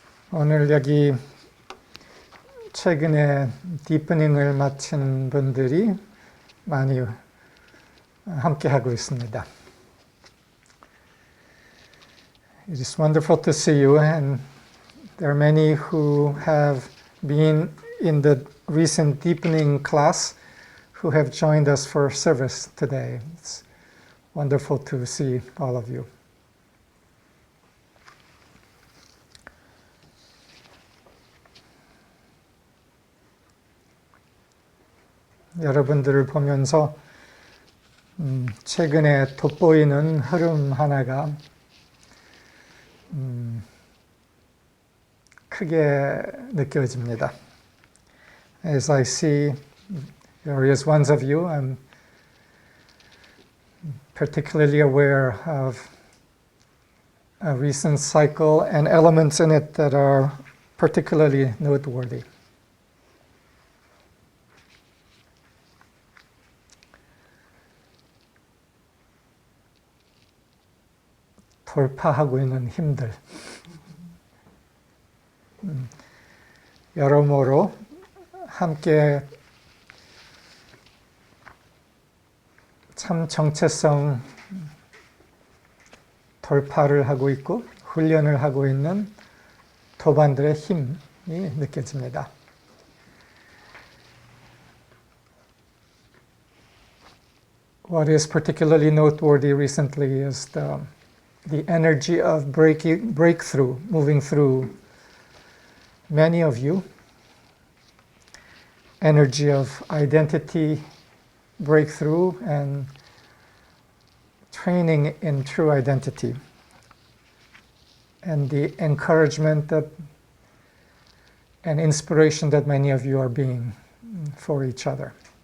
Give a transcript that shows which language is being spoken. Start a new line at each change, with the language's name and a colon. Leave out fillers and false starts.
Korean: 오늘 여기 최근에 디프닝을 마친 분들이 많이 함께 하고 있습니다.
English: It is wonderful to see you, and there are many who have been in the recent deepening class who have joined us for service today. It's wonderful to see all of you.
Korean: 여러분들을 보면서 최근에 돋보이는 흐름 하나가 크게 느껴집니다.
English: As I see various ones of you, I'm particularly aware of a recent cycle and elements in it that are particularly noteworthy.
Korean: 돌파하고 있는 힘들, 여러모로 함께 참 정체성 돌파를 하고 있고 훈련을 하고 있는 도반들의 힘이 느껴집니다.
English: What is particularly noteworthy recently is the energy of breakthrough moving through many of you, energy of identity breakthrough and training in true identity, and the encouragement that and inspiration that many of you are being for each other.